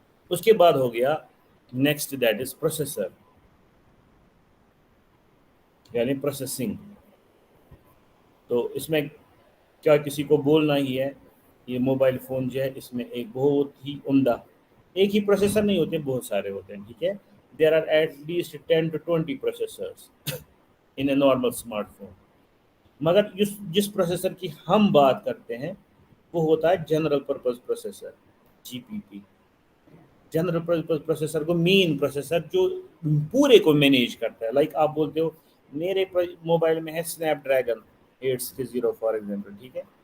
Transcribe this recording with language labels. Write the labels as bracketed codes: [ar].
[ur] اس کے بعد ہو گیا [en] next, that is processor, [ur] یعنی پروسیسنگ. تو اس میں کیا کسی کو بولنا ہی ہے, یہ موبائل فون جو ہے اس میں ایک بہت ہی عمدہ, ایک ہی پروسیسر نہیں ہوتے, بہت سارے ہوتے ہیں, ٹھیک ہے. [en] there are at least 10 to 20 processors in a normal smartphone. [ur] مگر جس پروسیسر کی ہم بات کرتے ہیں وہ ہوتا ہے جنرل پرپز پروسیسر, جی پی پی. جنرل پرپز پروسیسر کو مین پروسیسر جو پورے کو مینیج کرتا ہے. لائک آپ بولتے ہو میرے موبائل میں ہے اسنیپ ڈریگن 860 [en] for example, [ur] ٹھیک ہے.